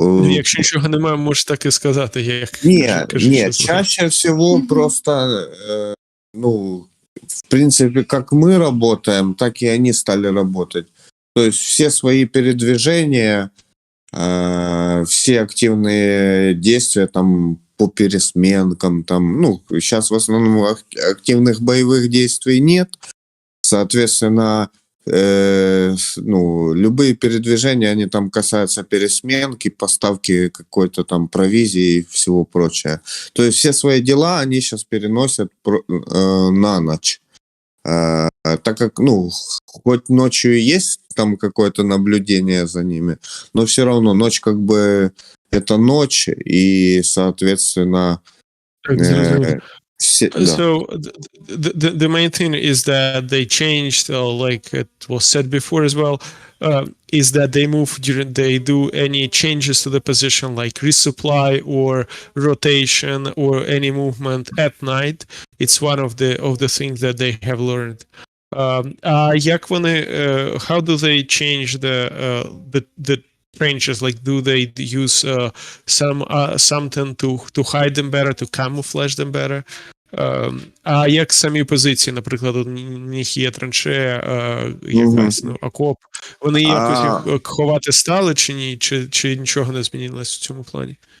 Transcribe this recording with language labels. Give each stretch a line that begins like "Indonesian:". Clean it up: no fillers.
Ukrainian: Якщо нічого немає, можеш так і сказати.
Russian: Нет, чаще всего просто, в принципе, как мы работаем, так и они стали работать. То есть все свои передвижения, все активные действия там по пересменкам, сейчас в основном активных боевых действий нет, соответственно, любые передвижения, они там касаются пересменки, поставки какой-то там провизии и всего прочего. То есть все свои дела они сейчас переносят на ночь. Так как, хоть ночью есть там какое-то наблюдение за ними, но все равно ночь как бы это ночь, и, соответственно...
English: So the main thing is that they changed, like it was said before as well, is that they do any changes to the position, like resupply or rotation or any movement at night. It's one of the things that they have learned.
Ukrainian: Як вони,
English: how do they change the trenches? Like, do they use something to hide them better, to camouflage them better?
Ukrainian: А як самі позиції, наприклад, у них є траншея, якась, окоп, вони якось їх ховати стали чи ні? Чи нічого не змінилось в цьому плані?